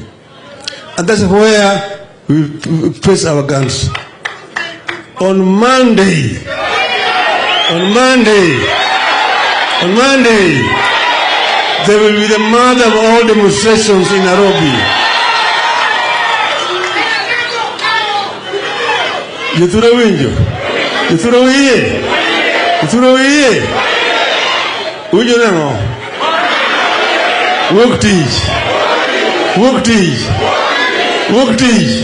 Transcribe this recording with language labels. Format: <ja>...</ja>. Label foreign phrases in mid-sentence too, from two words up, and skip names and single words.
<en>And that's where we place our guns. On Monday, there will be the mother of all demonstrations in Nairobi.</en> <luo>Jothuro winjo. Jothuro wiye. Jothuro wiye. Winjo nang'o? Wuok tich. Wuok tich. Wuok tich.</luo>